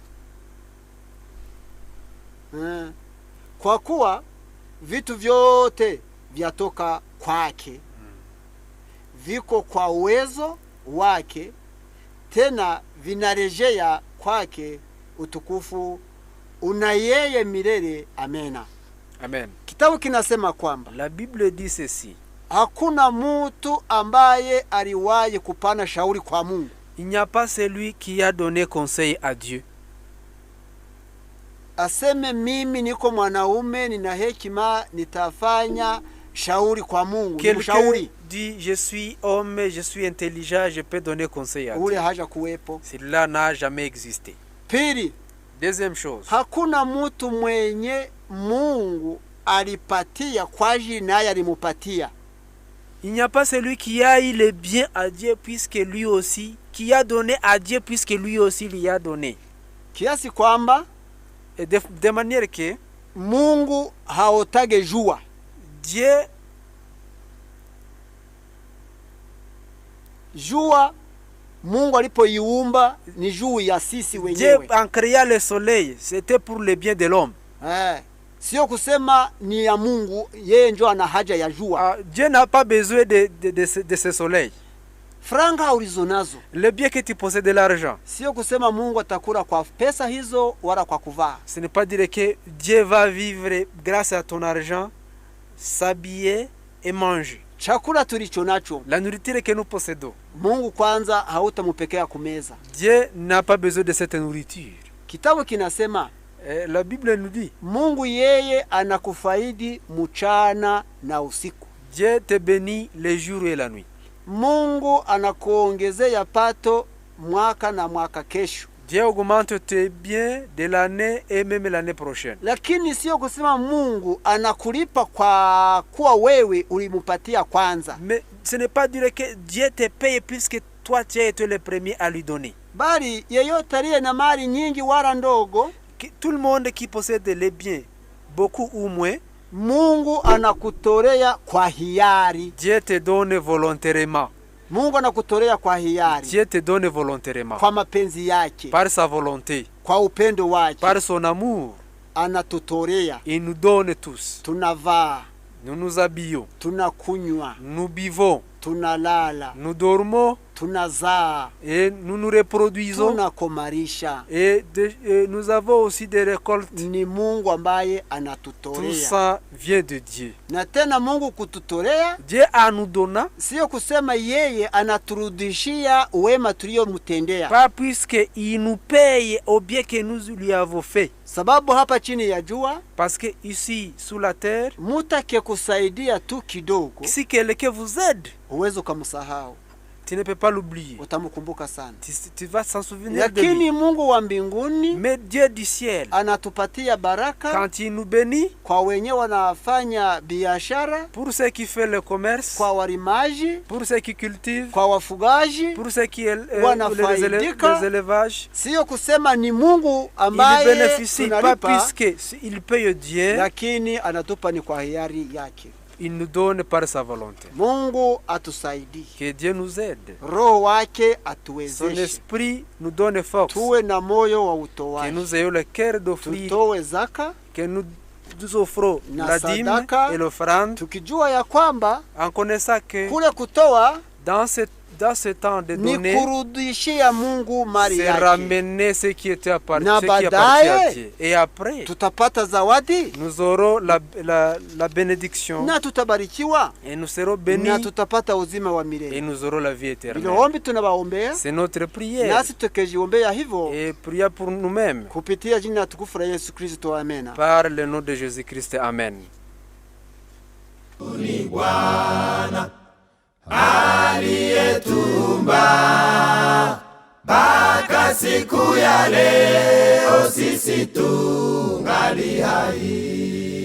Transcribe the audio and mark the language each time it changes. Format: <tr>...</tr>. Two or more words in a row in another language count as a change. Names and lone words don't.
<sw>Kwa kuwa vitu vyote vyatoka kwake, viko kwa uwezo wake, tena vinarejea kwake. Utukufu una yeye milele. Amena.</sw> <fr>Amen.</fr> <sw>Kitabu kinasema kwamba</sw> <fr>La Bible dit ceci:</fr> <sw>hakuna mtu ambaye aliwahi kupana shauri kwa Mungu.</sw> <fr>Il n'y a pas celui qui a donné conseil à Dieu.</fr> <sw>Aseme mimi niko mwanaume, nina hekima, nitafanya shauri kwa Mungu.</sw> <fr>Quelqu'un dit je suis homme, je suis intelligent, je peux donner conseil à</fr> <sw>Ule</sw> <fr>Dieu.</fr> <sw>haja kuwepo.</sw> <fr>Cela n'a jamais existé.</fr> <sw>Pili,</sw> <fr>Deuxième chose,</fr> <sw>hakuna mtu mwenye Mungu alipatia kwa ajili naye alimupatia.</sw> <fr>il n'y a pas celui qui a eu le bien à Dieu puisque lui aussi, qui a donné à Dieu puisque lui aussi lui a donné.</fr> <sw>Kiasi kwamba</sw> <fr>Et de manière que</fr> <sw>Mungu haotage jua.</sw> <fr>Dieu</fr> <sw>Jua Mungu alipoiumba ni juu ya sisi</sw> <fr>Dieu</fr> <sw>wenyewe.</sw> <fr>en créant le soleil, c'était pour le bien de l'homme.</fr> <sw>Sio kusema ni ya Mungu, yeye ndio ana haja ya jua.</sw> <fr>Dieu n'a pas besoin de ce soleil.</fr> <sw>Franga ulizonazo,</sw> <fr>Le bien que tu possèdes de l'argent,</fr> <sw>sio kusema Mungu atakula kwa pesa hizo wala kwa kuvaa.</sw> <fr>ce n'est pas dire que Dieu va vivre grâce à ton argent, s'habiller et manger.</fr> <sw>Chakula tulicho nacho,</sw> <fr>La nourriture que nous possédons,</fr> <sw>Mungu kwanza hautamupekea kumeza.</sw> <fr>Dieu n'a pas besoin de cette nourriture.</fr> <sw>Kitabu kinasema</sw> <fr>La Bible nous dit,</fr> <sw>Mungu yeye anakufaidi mchana na usiku.</sw> <fr>Dieu te bénit les jours et la nuit.</fr> <sw>Mungu anakuongezea pato mwaka na mwaka kesho.</sw> <fr>Dieu augmente tes biens de l'année et même l'année prochaine.</fr> <sw>Lakini sio kusema Mungu anakulipa kwa kuwa wewe ulimupatia kwanza.</sw> <fr>Mais ce n'est pas dire que Dieu te paye puisque toi tu as été le premier à lui donner.</fr> <sw>Bali yeyote aliye na mali nyingi wala ndogo,</sw> <fr>Tout le monde qui possède les biens, beaucoup ou moins,</fr> <sw>Mungu anakutorea kwa hiari.</sw> <fr>Dieu te donne volontairement.</fr> <sw>Mungu anakutorea kwa hiari.</sw> <fr>Dieu te donne volontairement.</fr> <sw>Kwa mapenzi yake,</sw> <fr>Par sa volonté,</fr> <sw>kwa upendo wake,</sw> <fr>par son amour,</fr> <sw>anatutorea.</sw> <fr>il nous donne tous.</fr> <sw>Tunavaa,</sw> <fr>Nous nous habillons,</fr> <sw>tunakunywa,</sw> <fr>nous buvons,</fr> <sw>tunalala,</sw> <fr>nous dormons</fr> <sw>tunazaa,</sw> <fr>et nous nous reproduisons.</fr> <sw>tunakomarisha.</sw> <fr>Et nous avons aussi des récoltes.</fr> <sw>Ni Mungu ambaye</sw> <fr>Tout</fr> <sw>anatutorea.</sw> <fr>ça vient de Dieu.</fr> <sw>Na tena Mungu kututorea</sw> <fr>Dieu a nous donné,</fr> <sw>sio kusema yeye anaturudishia wema tuliyomtendea.</sw> <fr>pas puisqu'il nous paye au bien que nous lui avons fait.</fr> <sw>Sababu hapa chini ya jua,</sw> <fr>Parce que ici, sous la terre,</fr> <sw>mutake kusaidia tu kidogo,</sw> <fr>si quelqu'un vous aide,</fr> <sw>uwezo ukamsahau,</sw> <fr>tu ne peux pas l'oublier.</fr> <sw>utamkumbuka sana.</sw> <fr>Tu vas s'en souvenir de lui.</fr> <sw>Lakini Mungu wa mbinguni</sw> <fr>Mais Dieu du ciel,</fr> <sw>anatupatia baraka</sw> <fr>quand il nous bénit,</fr> <sw>kwa wenye wanafanya biashara,</sw> <fr>pour ceux qui font le commerce,</fr> <sw>kwa walimaji,</sw> <fr>pour ceux qui cultivent,</fr> <sw>kwa wafugaji,</sw> <fr>pour ceux qui</fr> <sw>wanafaidika.</sw> <fr>les élevages,</fr> <sw>Sio kusema ni Mungu</sw> <fr>il</fr> <sw>ambaye</sw> <fr>bénéficie pas</fr> <sw>tunalipa,</sw> <fr>puisqu'il paye Dieu,</fr> <sw>lakini anatupa ni kwa hiari yake.</sw> <fr>il nous donne par sa volonté.</fr> <sw>Mungu atusaidie,</sw> <fr>Que Dieu nous aide.</fr> <sw>Roho wake</sw> <fr>Son</fr> <sw>atuwezeshe,</sw> <fr>esprit nous donne force.</fr> <sw>tuwe na moyo wa</sw> <fr>Que</fr> <sw>utoaji,</sw> <fr>nous ayons le cœur d'offrir,</fr> <sw>tutoe zaka,</sw> <fr>que nous offrons</fr> <sw>Na</sw> <fr>la dîme</fr> <sw>sadaka,</sw> <fr>et l'offrande,</fr> <sw>tukijua ya kwamba</sw> <fr>en connaissant que</fr> <sw>kule kutoa</sw> <fr>dans ce temps de</fr> <sw>ni</sw> <fr>donner,</fr> <sw>kurudishia Mungu mali</sw> <fr>c'est</fr> <sw>yake.</sw> <fr>ramener ce qui appartient</fr> <sw>Na</sw> <fr>à</fr> <sw>baadaye,</sw> <fr>Dieu. Et après,</fr> <sw>Tutapata zawadi</sw> <fr>nous aurons la bénédiction</fr> <sw>na tutabarikiwa</sw> <fr>et nous serons</fr> <sw>na</sw> <fr>bénis</fr> <sw>tutapata uzima wa</sw> <fr>et</fr> <sw>milele.</sw> <fr>nous aurons la vie éternelle.</fr> <sw>Hilo ombi tunawaombea,</sw> <fr>C'est notre prière</fr> <sw>nasi tukijiombea hivyo</sw> <fr>et prière pour nous-mêmes</fr> <sw>kupitia jina tukufu la Yesu Kristo, amena.</sw> <fr>par le nom de Jésus-Christ. Amen.</fr> <sw>Ni Bwana aliyetuumba mpaka siku ya leo sisi tungali hai.</sw>